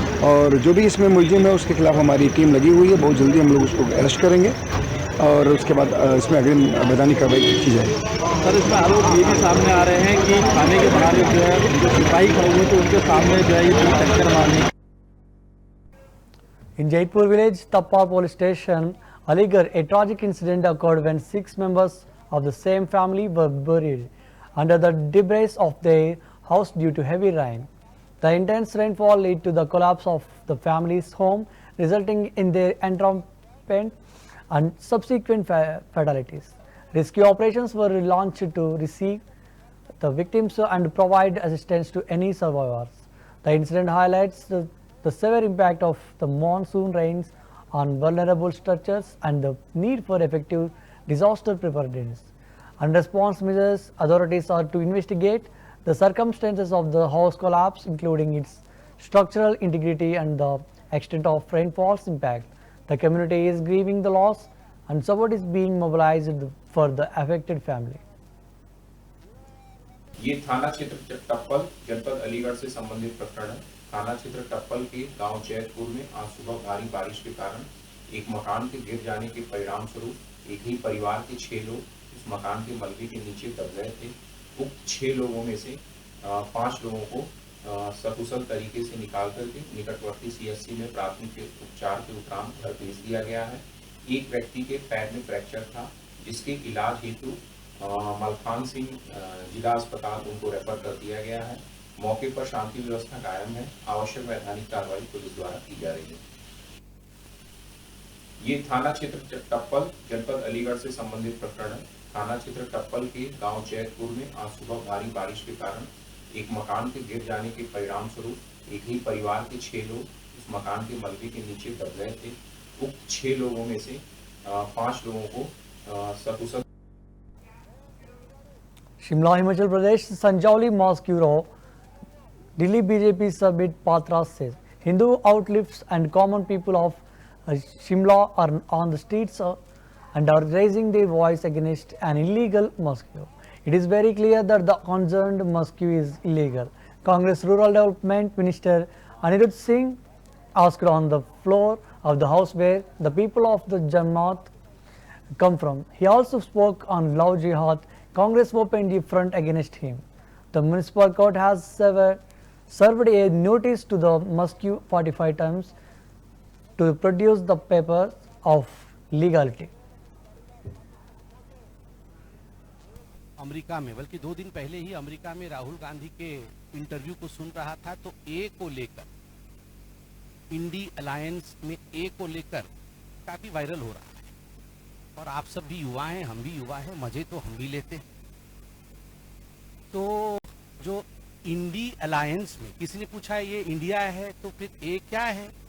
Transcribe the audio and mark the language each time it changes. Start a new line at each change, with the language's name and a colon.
Hindi: और जो भी इसमें मुलजिम है उसके खिलाफ हमारी टीम लगी हुई है। बहुत जल्दी हम लोग उसको अरेस्ट करेंगे और उसके बाद इसमें अग्रिम वैधानिक कार्रवाई की जाएगी। सर, इसमें आरोप ये भी सामने आ रहे हैं कि थाने के बाहर जो है जो सिपाही खड़े हुए तो उनके सामने जो है ये पूरी टक्कर मारने।
English: In Jaipur village, Tappa police station, Aligarh, a tragic incident occurred when 6 members of the same family were buried under the debris of their house due to heavy rain. The intense rainfall led to the collapse of the family's home, resulting in their entombment and subsequent fatalities. Rescue operations were launched to receive the victims and provide assistance to any survivors. The incident highlights the severe impact of the monsoon rains on vulnerable structures and the need for effective disaster preparedness and response measures. Authorities are to investigate the circumstances of the house collapse, including its structural integrity and the extent of rainfall's impact. The community is grieving the loss and support is being mobilized for the affected family.
Hindi: ये थाना क्षेत्र टप्पल जनपद अलीगढ़ से संबंधित प्रकरण है। थाना क्षेत्र टप्पल के गांव जैतपुर में आज सुबह भारी बारिश के कारण एक मकान के गिर जाने के परिणाम स्वरूप एक ही परिवार के 6 लोग उस मकान के मलबे के नीचे दब गए थे। उक्त 6 लोगों में से 5 लोगों को सकुशल तरीके से निकाल करके निकटवर्ती CHC में प्राथमिक उपचार के उपरांत घर भेज दिया गया है। एक व्यक्ति के पैर में फ्रैक्चर था, जिसके इलाज हेतु मलखान सिंह जिला अस्पताल उनको रेफर कर दिया गया है। मौके पर शांति व्यवस्था कायम है। आवश्यक वैधानिक कार्रवाई पुलिस द्वारा की जा रही है। ये थाना क्षेत्र टप्पल जनपद अलीगढ़ से संबंधित प्रकरण है। थाना क्षेत्र टप्पल के गांव जैतपुर में आज सुबह भारी बारिश के कारण एक मकान के गिर जाने के परिणाम स्वरूप एक ही परिवार के 6 लोग उस मकान के मलबे के नीचे दब गए थे। उक्त 6 लोगों में से 5 लोगों को सकुशल।
English: Shimla, Himachal Pradesh, Sanjauli Mosque Bureau, Delhi BJP Subit Patra says Hindu outlets and common people of Shimla are on the streets and are raising their voice against an illegal mosque. It is very clear that the concerned mosque is illegal. Congress Rural Development Minister Anirudh Singh asked on the floor of the house where the people of the Jamaat come from. He also spoke on Love Jihad. Congress opened a front against him. The municipal court has served a notice to the mosque 45 times to produce the papers of legality.
Hindi: America में, बल्कि 2 दिन पहले ही America में राहुल गांधी के interview को सुन रहा था, तो ए को लेकर, इंडी अलायंस में ए को लेकर काफी वायरल हो रहा है। और आप सब भी युवा हैं, हम भी युवा हैं, मजे तो हम भी लेते हैं। तो जो इंडी अलायंस में, किसी ने पूछा ये इंडिया है तो फिर ए क्या है?